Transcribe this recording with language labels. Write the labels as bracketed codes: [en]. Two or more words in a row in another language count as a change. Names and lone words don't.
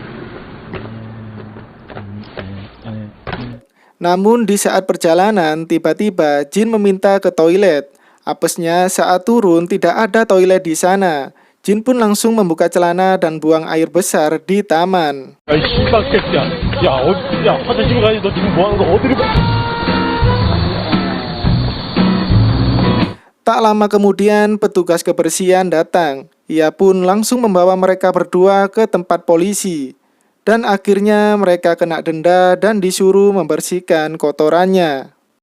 [id] Namun di saat perjalanan, tiba-tiba Jin meminta ke toilet. Apesnya saat turun tidak ada toilet di sana. Jin pun langsung membuka celana dan buang air besar di taman. [ko] 야, 이 씨발 새끼야. 야, 화장실 가야지. 너 지금 뭐 하는 거 어디를 봐? [id] Tak lama kemudian petugas kebersihan datang. Ia pun langsung membawa mereka berdua ke tempat polisi. Dan akhirnya mereka kena denda dan disuruh membersihkan kotorannya.